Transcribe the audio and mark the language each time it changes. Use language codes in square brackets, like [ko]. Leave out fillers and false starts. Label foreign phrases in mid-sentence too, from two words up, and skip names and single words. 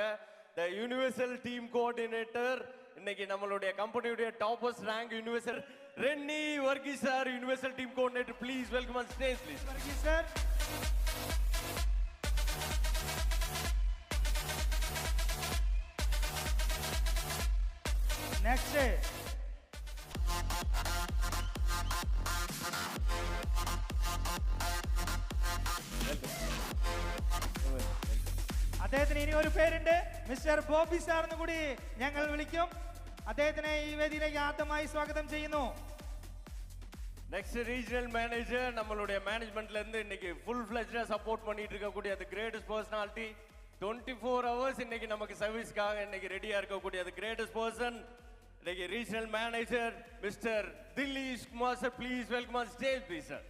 [en] the universal team coordinator [ta] இன்னைக்கு நம்மளுடைய கம்பெனியுடைய [en] toppest rank universal [ta] ரென்னி வர்கீஸ் சார், [en] universal team coordinator, please welcome on stage please. [ta] வர்கீஸ் சார். Next. [ml] അദ്ദേഹത്തിന് ഇനി ഒരു പേരുണ്ട്, മിസ്റ്റർ ബോബി സാർ എന്ന് കൂടി ഞങ്ങൾ വിളിക്കും. അദ്ദേഹത്തിനെ ഈ വേദിയിലേക്ക് ആദ്യമായി സ്വാഗതം ചെയ്യുന്നു. [en] next regional manager [ta] நம்மளுடைய மேனேஜ்மெண்ட்ல இருந்து இன்னைக்கு [en] full fledged support [ta] பண்ணிட்டு இருக்கக்கூடிய அந்த [en] greatest personality [ta] 24 hours இன்னைக்கு நமக்கு சர்வீஸ்க்காக இன்னைக்கு ரெடியா இருக்கக்கூடிய அந்த [en] greatest person [ta] இன்னைக்கு [en] regional manager [ta] மிஸ்டர் திலீஷ் குமார் சார், [en] please welcome on stage please [ta] சார்.